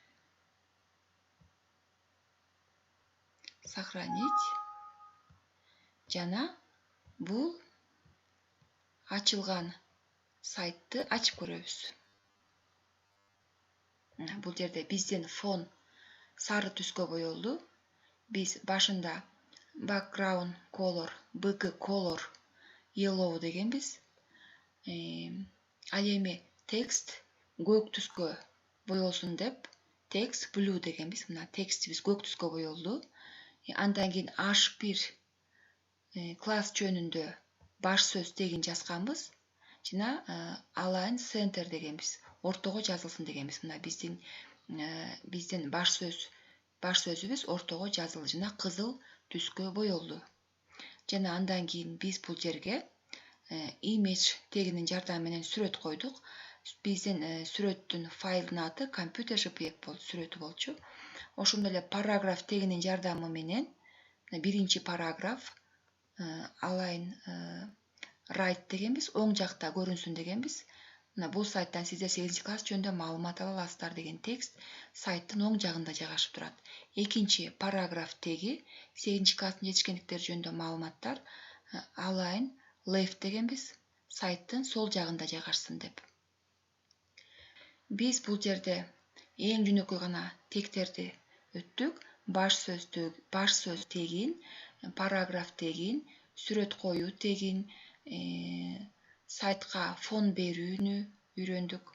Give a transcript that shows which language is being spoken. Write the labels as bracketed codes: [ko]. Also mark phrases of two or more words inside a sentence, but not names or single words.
[ky] Сохранить. Жана бул ачылган сайтты ачып көрөбүз. Бул жерде биздин фон сары түскө боелду. Биз башында [en] background color, bg color yellow [ky] дегенбиз. Ал эми текст көк түскө боелсун деп [en] text blue [ky] дегенбиз. Мына текстибиз көк түскө боелду. Андан кийин H1 класс жөнүндө баш сөз тегин жазганбыз. Жана [en] align center [ky] дегенбиз. Ортого жазылсын дегенбиз. Мына биздин баш сөзүбүз ортого жазылды жана кызыл түскө боелду. Жана андан кийин биз бул жерге image тегинин жардамы менен сүрөт койдук. Биздин сүрөттүн файлдын аты компьютер JPEG сүрөтү болчу. Ошондой эле параграф тегинин жардамы менен биринчи параграф [en] align right [ky] дегенбиз, оң жакта көрүнсүн дегенбиз. Мына бул сайттан сиздер 8 класс жөнүндө маалымат ала аласыздар деген текст сайттын оң жагында жайгашып турат. Экинчи параграф теги 8 класстын жетишкендиктери жөнүндө маалыматтар [en] align left [ky] дегенбиз, сайттын сол жагында жайгашсын деп. Биз бул жерде эң жөнөкөй гана тегтерди өттүк. Баш сөз тегин, параграф тегин, сүрөт коюу тегин, сайтка фон берүүнү үйрөндүк.